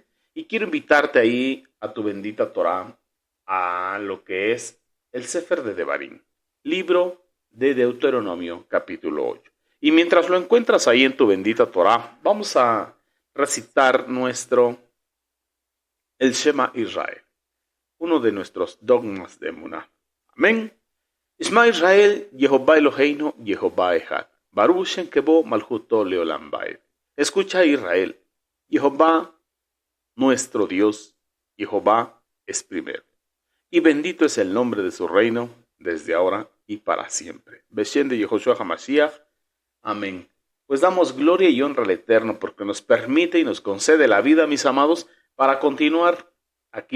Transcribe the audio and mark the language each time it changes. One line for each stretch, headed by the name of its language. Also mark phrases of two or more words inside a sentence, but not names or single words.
Spanish: Y quiero invitarte ahí a tu bendita Torah, a lo que es el Sefer de Devarim, libro de Deuteronomio, capítulo 8. Y mientras lo encuentras ahí en tu bendita Torah, vamos a recitar el Shema Israel, uno de nuestros dogmas de Emuná. Amén.
Hebrew: שמע ישראל יהוה אלהינו יהוה אחד ברוך שם כבוד מלכותו לעולם ועד.
Spanish: Escucha Israel, Jehová nuestro Dios, Jehová es primero. Y bendito es el nombre de su reino, desde ahora y para siempre. Beshem de Yehoshua HaMashiach. Amén. Pues damos gloria y honra al Eterno porque nos permite y nos concede la vida, mis amados, para continuar aquí